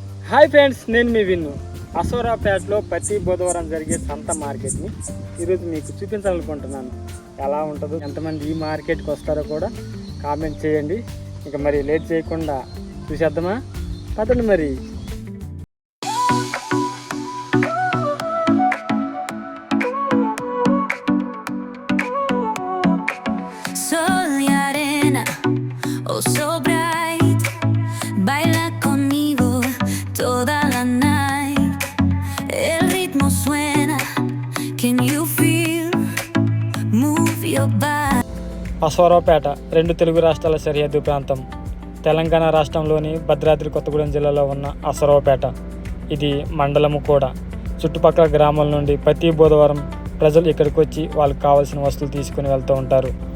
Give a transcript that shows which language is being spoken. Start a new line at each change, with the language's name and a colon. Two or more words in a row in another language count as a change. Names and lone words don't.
English: Hi friends,
Telugu: నేను మీ విన్ను. అసోరాపేటలో ప్రతి బుధవారం జరిగే సంత మార్కెట్ని ఈరోజు మీకు చూపించాలనుకుంటున్నాను. ఎలా ఉంటుందో, ఎంతమంది ఈ మార్కెట్కి వస్తారో కూడా కామెంట్ చేయండి. ఇంకా మరి లేట్ చేయకుండా చూసేద్దామా? పదండి మరి.
Spanish: Sol y arena,
English: oh so bright,
Spanish: baila conmigo toda la night. El ritmo suena,
English: can you feel? Move your body.
Telugu: అసోరాపేట రెండు తెలుగు రాష్ట్రాల సరిహద్దు ప్రాంతం. తెలంగాణ రాష్ట్రంలోని భద్రాద్రి కొత్తగూడెం జిల్లాలో ఉన్న అసోరాపేట ఇది మండలము కూడా. చుట్టుపక్కల గ్రామాల నుండి ప్రతి బుధవారం ప్రజలు ఇక్కడికి వచ్చి వాళ్ళకి కావాల్సిన వస్తువులు తీసుకుని వెళ్తూ ఉంటారు.